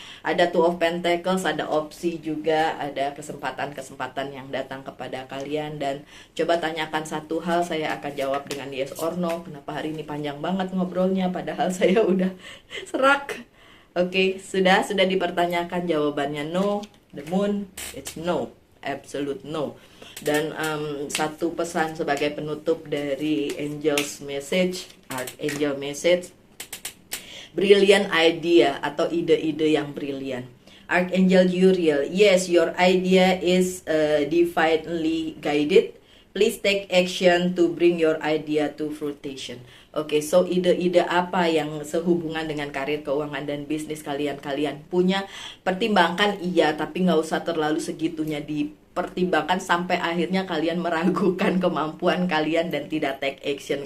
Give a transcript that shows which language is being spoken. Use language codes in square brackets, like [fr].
[id] Ada Two of Pentacles, ada opsi juga, ada kesempatan-kesempatan yang datang kepada kalian. Dan coba tanyakan satu hal, saya akan jawab dengan [en] yes or no. [id] Kenapa hari ini panjang banget ngobrolnya, padahal saya udah serak. Oke, sudah dipertanyakan, jawabannya no. [en] The moon, it's no, absolute no. [id] Dan satu pesan sebagai penutup dari Angel's Message, Archangel Message, [en] brilliant idea [id] atau ide-ide yang brilian. [en] Archangel Uriel, yes, your idea is divinely guided. Please take action to bring your idea to fruition. [id] Oke, so ide-ide apa yang sehubungan dengan karir, keuangan, dan bisnis kalian punya, pertimbangkan iya, tapi nggak usah terlalu segitunya dipertimbangkan sampai akhirnya kalian meragukan kemampuan kalian dan tidak [en] take action.